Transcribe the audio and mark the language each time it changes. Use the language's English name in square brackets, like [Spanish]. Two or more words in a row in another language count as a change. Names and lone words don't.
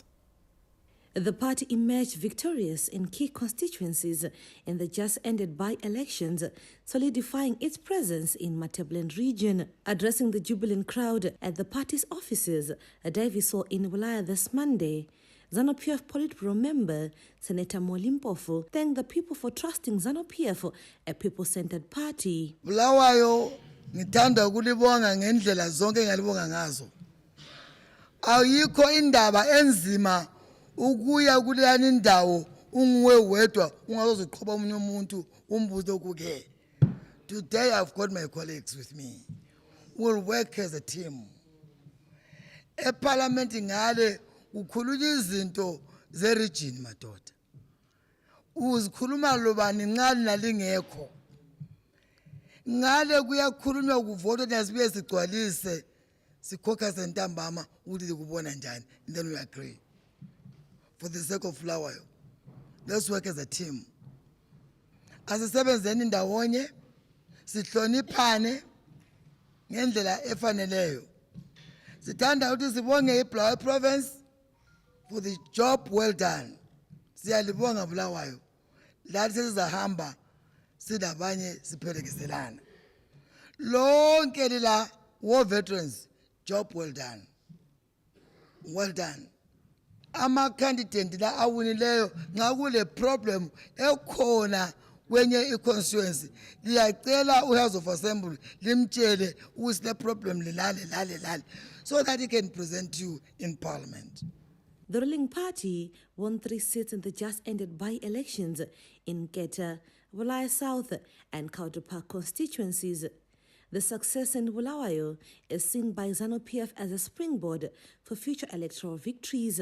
[English] The party emerged victorious in key constituencies in the just-ended by-elections, solidifying its presence in Matabeleland region. Addressing the jubilant crowd at the party's offices, Davis saw in Bulaya this Monday, ZANU-PF Politburo member Senator Molimpofu thanked the people for trusting ZANU-PF, a people-centered party. [North Ndebele] Bulawayo ngithanda ukulibonga ngendlela zonke engalibonga ngazo. Ayikho indaba enzima ukuya kuleyani indawo unguwe wedwa ungazoziqhoba omunye umuntu umbuzo ukuke. [English] Today I've got my colleagues with me. We'll work as a team. [North Ndebele] Parliament ngale ukhuluma izinto ze-region madoda. Uzikhuluma lobani ngale nalingekho. Ngale kuyakhulunywa kuvotwa nazibuye sigcwalise sikhokha sentambama ukuthi kubona njani, [English] and then we agree. For the sake of Bulawayo, let's work as a team. [North Ndebele] Asisebenzeni ndawonye, sihloniphane ngendlela efaneleyo. Sithanda ukuthi sibonge iBulawayo province [English] for the job well done. [North Ndebele] Siyalibonga Bulawayo. Lathi sizahamba sidabanye siphelekezelana. Lonke lila [English] war veterans, job well done. Well done. [North Ndebele] Ama candidate la awinileyo nxa kule problem ekhona kwenye i-constituency liyacela u-House of Assembly limtshele ukuthi le problem lale [English] so that he can present you in Parliament. The ruling party won 3 seats in the just-ended by-elections in Keta, Bulaya South and Kouta Park constituencies. The success in Bulawayo is seen by ZANU-PF as a springboard for future electoral victories.